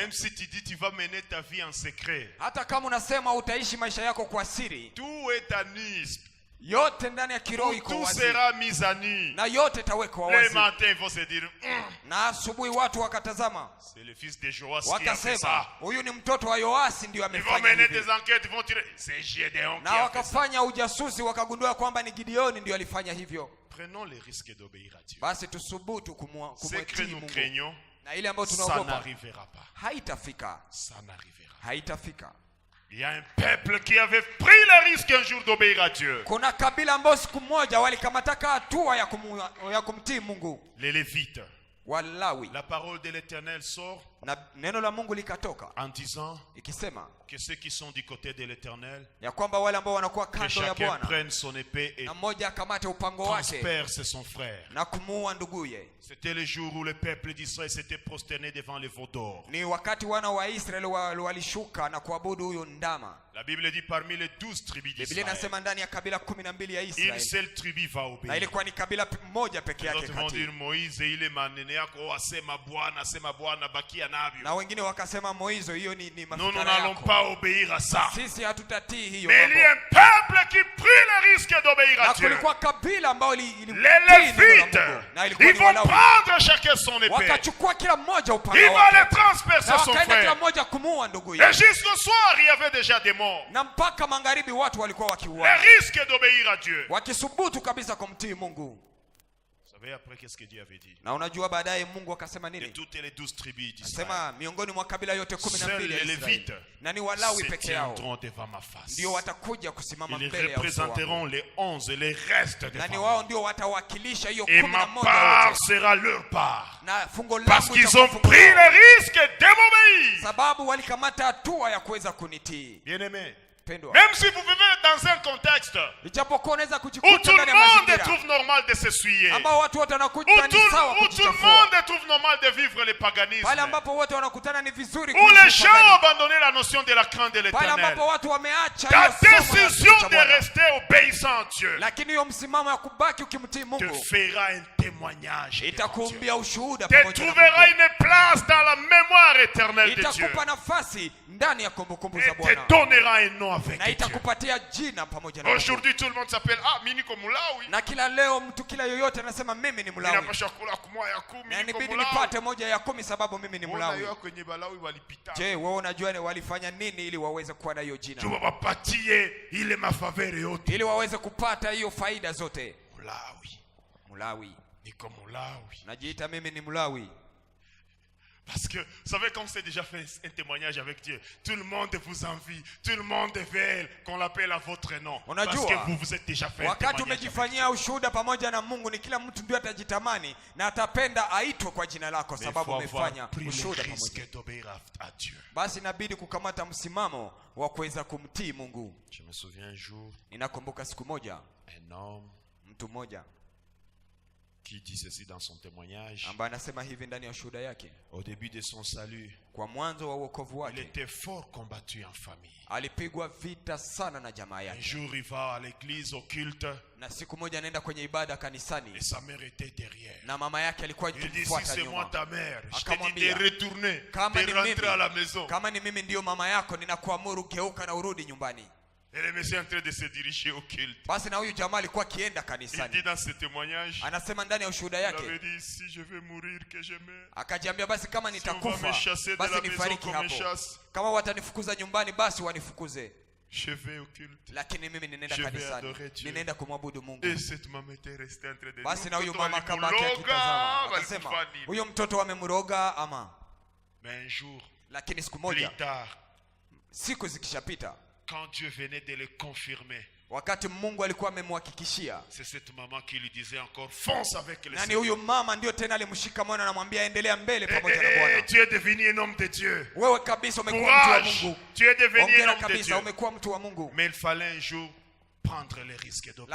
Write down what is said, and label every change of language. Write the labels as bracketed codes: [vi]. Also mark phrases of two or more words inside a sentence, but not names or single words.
[fr] Même si tu dis tu vas mener ta vie en secret, [sw] hata kama unasema utaishi maisha yako kwa siri, [fr] tout est à nu. [sw] yote ndani ya kiroho iko wazi, [fr] tout sera mis à nu. [sw] na yote tawekwa wazi. [fr] Le matin ils vont se dire, [sw] na asubuhi watu wakatazama, [fr] c'est le fils de Joas qui a fait ça. [sw] Wakasema huyu ni mtoto wa Yoasi ndio amefanya hivi. [fr] Ils vont mener [sw] hivi. [fr] des enquêtes, ils vont tirer, c'est Gédéon [sw] na [fr] qui a [sw] wakafanya ujasusi wakagundua kwamba ni Gideoni ndio alifanya hivyo. [fr] Prenons le risque d'obéir à Dieu. [sw] Basi tusubutu kumtii Mungu. [fr] Craignons, [sw] na ile ambayo [fr] ça [sw] tunaogopa [fr] n'arrivera pas. [sw] haitafika. [fr] Ça n'arrivera. [sw] Haitafika. [fr] Il y a un peuple qui avait pris le risque un jour d'obéir à Dieu. [sw] Kuna kabila ambao siku moja walikamataka hatua ya kumtii Mungu. [fr] Les Lévites. [sw] Walawi. [fr] La parole de l'Éternel sort [sw] na neno la Mungu likatoka [fr] en disant [sw] ikisema [fr] que ceux qui sont du côté de l'Éternel, [sw] ya kwamba wale ambao wanakuwa kando ya Bwana, [fr] prenne son épée et [sw] na mmoja akamate upango wake [fr] transperce son frère. [sw] na kumuua nduguye. [fr] C'était le jour où le peuple d'Israël s'était prosterné devant le veau d'or. [sw] Ni wakati wana wa Israeli walishuka na kuabudu huyo ndama. [fr] La Bible dit parmi les 12 tribus d'Israël, [sw] Biblia inasema ndani ya kabila 12 ya [fr] une [sw] Israeli, [fr] seule tribu va obéir. [sw] na ilikuwa ni kabila moja peke yake kati. [fr] Vont dire [sw] Moïse ile maneno yako asema Bwana bakia navyo. Na wengine wakasema Moizo hiyo ni mafikara yako. [fr] Nous n'allons pas obéir à ça. [sw] Sisi hatutatii hiyo. [fr] Mais il y a un peuple qui prit le risque d'obéir à Dieu. [sw] Na kulikuwa kabila ambao [fr] les Lévites, ils vont prendre chacun son épée. [sw] Wakachukua kila mmoja upanga wake. [fr] Ils vont le transpercer son frère. [sw] Kila mmoja kumuua ndugu yake. [fr] Et jusqu'au soir, il y avait déjà des morts. [sw] Na mpaka magharibi watu walikuwa wakiuawa. [fr] Le risque d'obéir à Dieu. [sw] Wakisubutu kabisa kumtii Mungu. [fr] Vous savez après qu'est-ce que Dieu avait dit? [sw] Na unajua baadaye Mungu akasema nini? [fr] De toutes les 12 tribus d'Israël. [sw] Sema miongoni mwa kabila yote 12 ya Israeli. Na ni Walawi peke yao ndio watakuja kusimama mbele ya uso wangu. [fr] Ils représenteront les 11 les restes de [sw] na ni wao ndio watawakilisha hiyo 11. [fr] Et ma part sera leur part. [sw] Na fungo langu [fr] parce qu'ils ont pris le risque de m'obéir. [sw] Sababu walikamata hatua ya kuweza kunitii. [fr] Bien-aimé. [sw] Pendwa. [fr] Même si vous vivez dans un contexte où tout le monde trouve normal de s'essuyer, où tout le monde trouve normal de vivre le paganisme, où les gens ont abandonné la notion de la crainte de l'Éternel, ta décision de rester obéissant à Dieu te fera un témoignage de Dieu, te trouvera une place dans la mémoire éternelle de Dieu et te donnera un nom avec Dieu. Aujourd'hui tout le monde s'appelle [sw] Miniko Mulawi. Na kila leo mtu kila yoyote anasema mimi ni Mulawi. Na inabidi nipate moja ya 10 sababu mimi ni Mulawi. Je, wewe unajua walifanya nini ili waweze kuwa na hiyo jina? Ili waweze kupata hiyo faida zote. Mulawi. Niko Mulawi. Najiita mimi ni Mulawi. [fr] Parce que, vous savez, quand c'est déjà fait un témoignage avec Dieu, tout le monde vous envie, tout le monde veut qu'on l'appelle à votre nom. Parce que vous vous êtes déjà fait un témoignage. [sw] Wakati umejifanyia ushuhuda pamoja na Mungu, ni kila mtu ndio atajitamani na atapenda aitwe kwa jina lako sababu umefanya ushuhuda pamoja. Basi inabidi kukamata msimamo wa kuweza kumtii Mungu. [fr] Je me souviens un jour, [sw] ninakumbuka siku moja, [fr] un homme, [sw] mtu mmoja [fr] qui dit ceci dans son témoignage. [sw] Ambaye anasema hivi ndani ya ushuhuda yake. [fr] Au début de son salut, [sw] kwa mwanzo wa wokovu wake, [fr] il était fort combattu en famille. [sw] Alipigwa vita sana na jamaa yake. [fr] Un jour il va à l'église au culte. [sw] Na siku moja anaenda kwenye ibada kanisani. [fr] Et sa mère était derrière. [sw] Na mama yake alikuwa akimfuata nyuma. [fr] C'est moi ta mère. Je te dis de retourner, de rentrer à la maison. [sw] Kama ni mimi ndio mama yako, ninakuamuru geuka na urudi nyumbani. [fr] Et le monsieur est en train de se diriger au culte. [sw] Basi na huyu jamaa alikuwa akienda kanisani. [fr] Il dit dans ce témoignage, [sw] anasema ndani ya ushuhuda yake, [fr] il avait dit si je vais mourir que je meurs. [sw] Akajiambia basi kama nitakufa basi nifariki hapo. Kama watanifukuza nyumbani basi wanifukuze. [fr] Je vais au culte. [sw] Lakini mimi ninaenda kanisani. Ninaenda kumwabudu Mungu. [fr] Et cette maman était restée entre deux. [sw] Basi na huyu mama kabaki akitazama. Akasema huyo mtoto amemroga ama. [fr] Mais un jour, [sw] lakini siku moja, [fr] plus tard, [sw] siku zikishapita, [fr] quand Dieu venait de le confirmer, [sw] wakati Mungu alikuwa amemhakikishia. [fr] C'est cette maman qui lui disait encore fonce avec le Seigneur. [sw] Huyo mama ndio tena alimshika mwana na kumwambia endelea mbele pamoja na Bwana. [fr] Tu es devenu un homme de Dieu. [sw] Wewe kabisa umekuwa mtu wa Mungu. [fr] Tu es devenu un homme de Dieu. [sw] Umekuwa mtu wa Mungu. [fr] Mais il fallait un jour prendre les risques d'obéir.